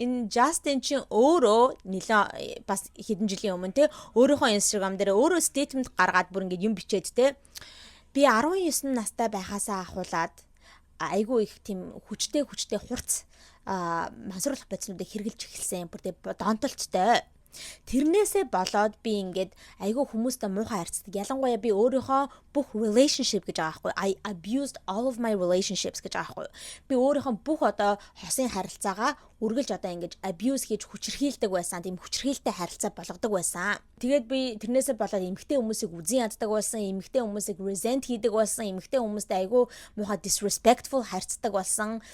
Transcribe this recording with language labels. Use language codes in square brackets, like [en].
[mn] Энэ Justin чинь өөрөө нэлээ бас хэдэн жилийн өмнө те өөрийнхөө Instagram дээр өөрөө statement гаргаад бүр ингэж юм бичээд те би 19 настай байхаасаа ахуулаад айгүй их тийм хүчтэй хурц мансууруулах байцнуудыг хэрэгжилж эхэлсэн. Бүр тэ донтолттой. Тэрнээсээ болоод би ингээд айгүй хүмүүстэй муухай харьцдаг. Ялангуяа би өөрийнхөө бүх relationship гэж байгаа байхгүй. [en] I abused all of my relationships [mn] гэж байгаа байхгүй. Би өөрийнхөө бүх одоо хосын харилцаагаа үргэлж одоо ингэж abuse хийж хүчирхийлдэг байсан. Тийм хүчирхийлтэй харилцаа болгодог байсан. Тэгээд би тэрнээсээ болоод эмэгтэй хүмүүсийг үзэн яддаг байсан. Эмэгтэй хүмүүсийг resent хийдэг байсан. Эмэгтэй хүмүүстэй айгүй муухай disrespectful харьцдаг болсон.